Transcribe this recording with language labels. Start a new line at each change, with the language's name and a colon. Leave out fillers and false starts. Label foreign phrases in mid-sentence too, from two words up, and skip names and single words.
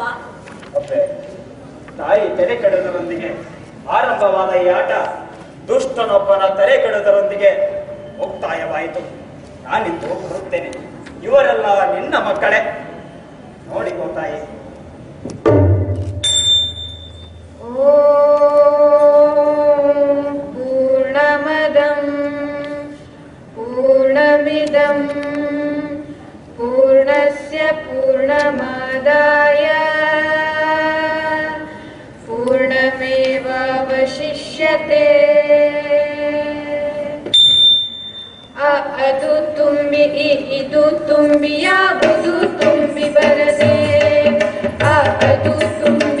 Kannada: ಅಪ್ಪೆ, ತಾಯಿ ತೆರೆ ಕೆಡುವುದರೊಂದಿಗೆ ಆರಂಭವಾದ ಈ ಆಟ ದುಷ್ಟನೊಬ್ಬನ ತೆರೆ ಕೆಡುವುದರೊಂದಿಗೆ ಮುಕ್ತಾಯವಾಯಿತು. ನಾನಿಂದು ಬರುತ್ತೇನೆ. ಇವರೆಲ್ಲ ನಿನ್ನ ಮಕ್ಕಳೇ. ನೋಡಿಕೋ ತಾಯಿ.
Sanskrit: ಪೂರ್ಣಮದಂ ಪೂರ್ಣಮಿದಂ ಪೂರ್ಣಸ್ಯ ಪೂರ್ಣಮಾದಾಯ ಪೂರ್ಣಮೇವಾವಶಿಷ್ಯತೆ.
Kannada: ಅದು ತುಂಬಿ ಇದು ತುಂಬಿ ಯಾವುದು ತುಂಬಿ ಬರದೆ. ಅದು ತುಂಬಿ